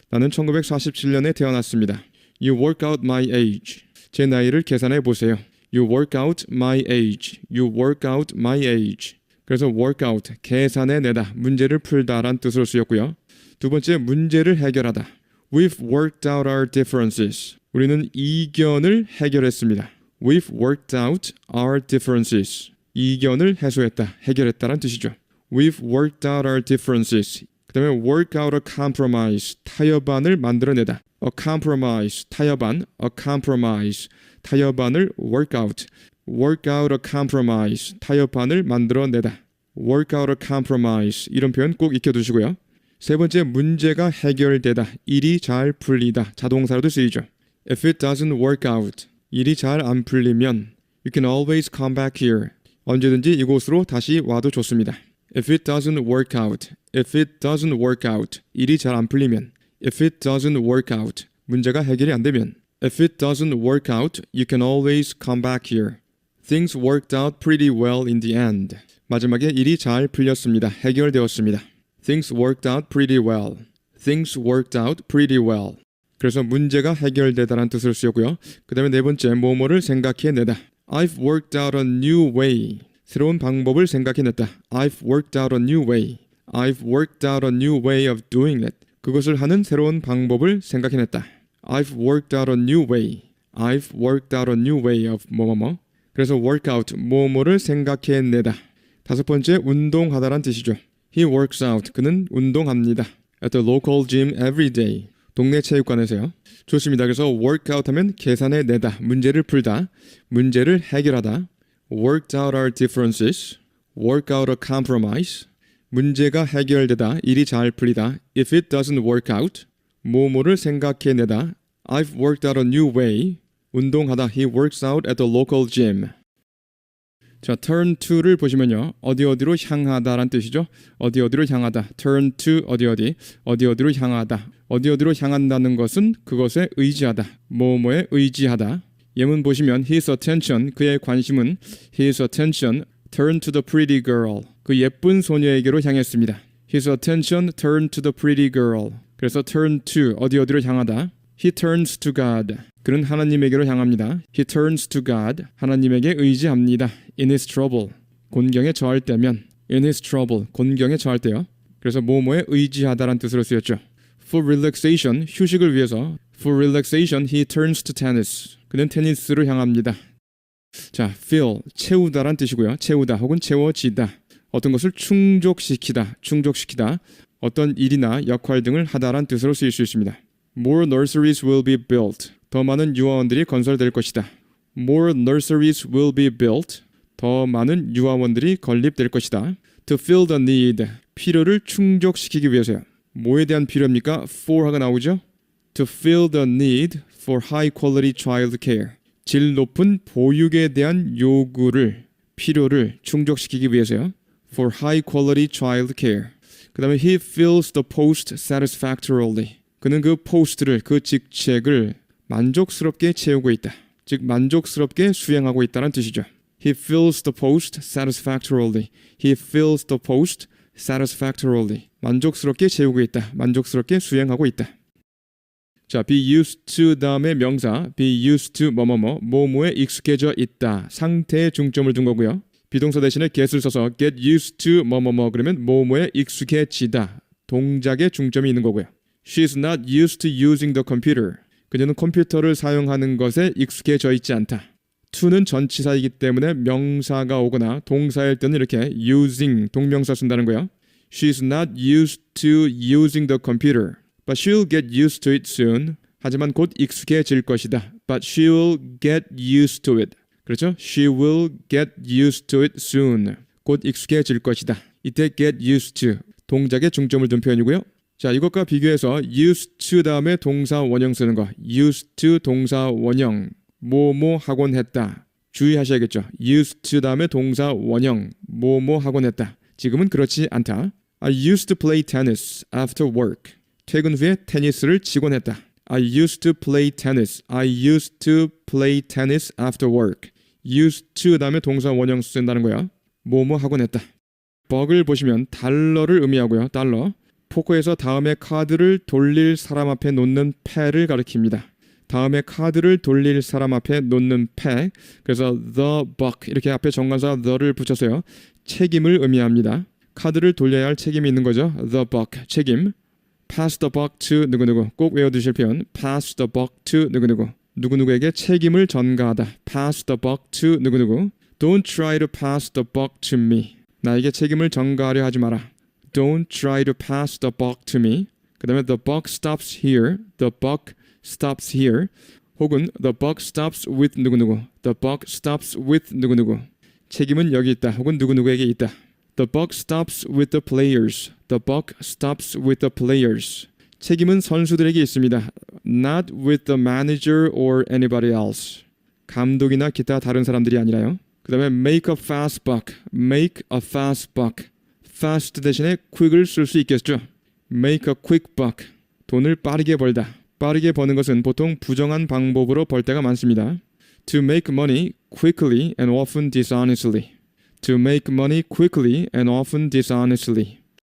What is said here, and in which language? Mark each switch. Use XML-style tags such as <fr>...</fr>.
<ko>나는 1947년에 태어났습니다.</ko> <en>You work out my age.</en> <ko>제 나이를 계산해 보세요.</ko> <en>You work out my age. You work out my age.</en> <ko>그래서 work out, 계산해내다, 문제를 풀다란 뜻으로 쓰였고요. 두 번째, 문제를 해결하다.</ko> <en>We've worked out our differences.</en> <ko>우리는 이견을 해결했습니다.</ko> <en>We've worked out our differences.</en> <ko>이견을 해소했다, 해결했다란 뜻이죠.</ko> <en>We've worked out our differences.</en> <ko>그 다음에</ko> <en>work out a compromise.</en> <ko>타협안을 만들어내다. A compromise. 타협안.</ko> <en>A compromise.</en> <ko>타협안을 work out.</ko> <en>Work out a compromise.</en> <ko>타협안을 만들어내다.</ko> <en>Work out a compromise.</en> <ko>이런 표현 꼭 익혀두시고요. 세 번째, 문제가 해결되다. 일이 잘 풀리다. 자동사로도 쓰이죠.</ko> <en>If it doesn't work out.</en> <ko>일이 잘 안 풀리면</ko> <en>You can always come back here.</en> <ko>언제든지 이곳으로 다시 와도 좋습니다.</ko> <en>If it doesn't work out. If it doesn't work out.</en> <ko>일이 잘 안 풀리면</ko> <en>If it doesn't work out.</en> <ko>문제가 해결이 안 되면</ko> <en>If it doesn't work out, you can always come back here. Things worked out pretty well in the end.</en> <ko>마지막에 일이 잘 풀렸습니다. 해결되었습니다.</ko> <en>Things worked out pretty well. Things worked out pretty well.</en> <ko>그래서 문제가 해결되다라는 뜻으로 쓰였고요. 그 다음에 네 번째, 뭐뭐를 생각해내다.</ko> <en>I've worked out a new way.</en> <ko>새로운 방법을 생각해냈다.</ko> <en>I've worked out a new way. I've worked out a new way of doing it.</en> <ko>그것을 하는 새로운 방법을 생각해냈다.</ko> <en>I've worked out a new way. I've worked out a new way of 뭐뭐뭐.</en> <ko>그래서 workout, 뭐뭐를 생각해내다. 다섯 번째, 운동하다란 뜻이죠.</ko> <en>He works out,</en> <ko>그는 운동합니다.</ko> <en>At the local gym every day.</en> <ko>동네 체육관에서요. 좋습니다. 그래서 workout 하면 계산해내다, 문제를 풀다, 문제를 해결하다.</ko> <en>Worked out our differences. Work out a compromise.</en> <ko>문제가 해결되다, 일이 잘 풀리다.</ko> <en>If it doesn't work out,</en> <ko>뭐뭐를 생각해내다.</ko> <en>I've worked out a new way.</en> <ko>운동하다.</ko> <en>He works out at the local gym.</en> <ko>자, turn to를 보시면요. 어디어디로 향하다란 뜻이죠. 어디어디로 향하다. turn to 어디어디로 향하다. 어디어디로 향한다는 것은 그것에 의지하다. 뭐뭐에 의지하다. 예문 보시면</ko> <en>his attention,</en> <ko>그의 관심은</ko> <en>his attention turned to the pretty girl.</en> <ko>그 예쁜 소녀에게로 향했습니다.</ko> <en>His attention turned to the pretty girl.</en> <ko>그래서 turn to 어디어디로 향하다.</ko> <en>He turns to God.</en> <ko>그는 하나님에게로 향합니다.</ko> <en>He turns to God.</en> <ko>하나님에게 의지합니다.</ko> <en>In his trouble.</en> <ko>곤경에 처할 때면</ko> <en>in his trouble.</en> <ko>곤경에 처할 때요. 그래서 뭐뭐에 의지하다란 뜻으로 쓰였죠.</ko> <en>For relaxation.</en> <ko>휴식을 위해서</ko> <en>For relaxation he turns to tennis.</en> <ko>그는 테니스로 향합니다. 자, fill. 채우다란 뜻이고요. 채우다 혹은 채워지다. 어떤 것을 충족시키다. 어떤 일이나 역할 등을 하다란 뜻으로 쓰일 수 있습니다.</ko> <en>More nurseries will be built.</en> <ko>더 많은 유아원들이 건설될 것이다.</ko> <en>More nurseries will be built.</en> <ko>더 많은 유아원들이 건립될 것이다.</ko> <en>To fill the need.</en> <ko>필요를 충족시키기 위해서요. 뭐에 대한 필요입니까? for가 나오죠.</ko> <en>To fill the need for high quality child care.</en> <ko>질 높은 보육에 대한 요구를, 필요를 충족시키기 위해서요.</ko> <en>For high quality child care.</en> <ko>그 다음에</ko> <en>he fills the post satisfactorily.</en> <ko>그는 그 포스트를, 그 직책을 만족스럽게 채우고 있다. 즉 만족스럽게 수행하고 있다는 뜻이죠. He fills the post satisfactorily. He fills the post satisfactorily. 만족스럽게 채우고 있다. 만족스럽게 수행하고 있다. 자, be used to 다음에 명사 be used to 뭐뭐에 익숙해져 있다. 상태에 중점을 둔 거고요. 비동사 대신에 get을 써서 get used to 그러면 뭐뭐에 익숙해지다. 동작에 중점이 있는 거고요.</ko> <en>She's not used to using the computer.</en> <ko>그녀는 컴퓨터를 사용하는 것에 익숙해져 있지 않다. to는 전치사이기 때문에 명사가 오거나 동사일 때는 이렇게 using 동명사 쓴다는 거예요.</ko> <en>She's not used to using the computer. But she'll get used to it soon.</en> <ko>하지만 곧 익숙해질 것이다.</ko> <en>But she'll get used to it.</en> <ko>그렇죠?</ko> <en>She will get used to it soon.</en> <ko>곧 익숙해질 것이다. 이때 get used to 동작에 중점을 둔 표현이고요. 자, 이것과 비교해서 used to 다음에 동사 원형 쓰는 거. used to 동사 원형. 뭐뭐 하곤 했다. 주의하셔야겠죠. used to 다음에 동사 원형. 뭐뭐 하곤 했다. 지금은 그렇지 않다.</ko> <en>I used to play tennis after work.</en> <ko>퇴근 후에 테니스를 치곤 했다.</ko> <en>I used to play tennis. I used to play tennis after work.</en> <ko>used to 다음에 동사 원형 쓴다는 거야. 뭐뭐 하곤 했다. bug을 보시면 달러를 의미하고요. 달러. 포커에서 다음에 카드를 돌릴 사람 앞에 놓는 패를 가리킵니다. 다음에 카드를 돌릴 사람 앞에 놓는 패. 그래서 the buck 이렇게 앞에 정관사 the를 붙여서요. 책임을 의미합니다. 카드를 돌려야 할 책임이 있는 거죠. the buck 책임. pass the buck to 누구누구. 꼭 외워두실 표현. pass the buck to 누구누구. 누구누구에게 책임을 전가하다.</ko> <en>pass the buck to 누구누구. Don't try to pass the buck to me.</en> <ko>나에게 책임을 전가하려 하지 마라.</ko> <en>Don't try to pass the buck to me.</en> <ko>그 다음에</ko> <en>the buck stops here. The buck stops here. 혹은 the buck stops with 누구누구. The buck stops with 누구누구.</en> <ko>책임은 여기 있다. 혹은 누구누구에게 있다.</ko> <en>The buck stops with the players. The buck stops with the players.</en> <ko>책임은 선수들에게 있습니다.</ko> <en>Not with the manager or anybody else.</en> <ko>감독이나 기타 다른 사람들이 아니라요. 그 다음에 make a fast buck.</ko> <en>Make a fast buck.</en> <ko>fast 대신에 quick을 쓸 수 있겠죠.</ko> <en>Make a quick buck.</en> <ko>돈을 빠르게 벌다. 빠르게 버는 것은 보통 부정한 방법으로 벌 때가 많습니다.</ko> <en>To make money quickly and often dishonestly. To make money quickly and often dishonestly.</en>